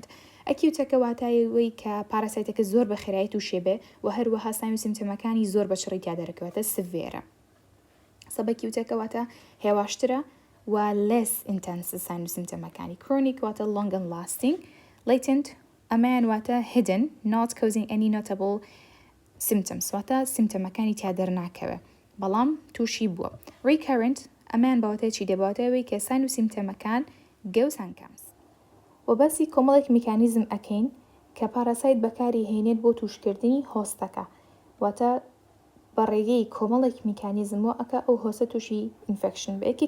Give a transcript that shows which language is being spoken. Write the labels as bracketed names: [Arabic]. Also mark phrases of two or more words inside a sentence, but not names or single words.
[Central Kurdish] acute واتایەوەی کە پاراسایتەکە زۆر بە خێرایی تووشێ بێ و هەروەها سایم و سیمتۆمەکانی زۆر بە شڕی تیا دەرەکەوێتە سڤێرە. subacute واتە هێواشترە و [English] less intense [Central Kurdish] سایم و سیمتۆمەکانی. chronic واتە [English] long and lasting. [Central Kurdish] latent ئەمەیان واتە [English] hidden, not causing any notable symptoms [Central Kurdish] واتە سیمتۆمەکانی تیا دەرناکەوێ بەڵام تووشی بووە. recurrent ئەمەیان باوەتەی چی دەباتەوەی کە ساین و سیمتۆمەکان گەوسان کەمس. و بەسی کۆمەڵێک میکانیزم ئەکەین کە پاراسایت بەکاری هێنێت بۆ تووشکردنی هۆستەکە واتە بەڕێگەی کۆمەڵێک میکانیزمەوە ئەکە ئەو هۆستە تووشی ئینفەکشن بە یەکێک